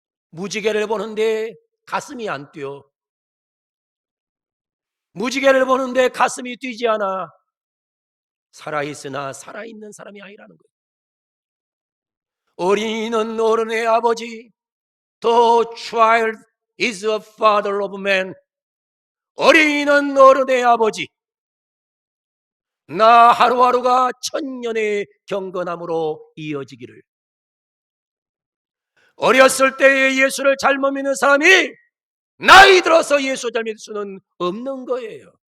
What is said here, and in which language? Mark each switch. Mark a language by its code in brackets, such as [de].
[ko] 무지개를 보는데 가슴이 안 뛰어. 무지개를 보는데 가슴이 뛰지 않아. 살아있으나 살아있는 사람이 아니라는 거예요. 어린이는 어른의 아버지. [en] The child is a father of man. [ko] 어린이는 어른의 아버지. 나 하루하루가 천년의 경건함으로 이어지기를. 어렸을 때의 예수를 잘못 믿는 사람이 나이 들어서 예수 잘 믿을 수는 없는 거예요.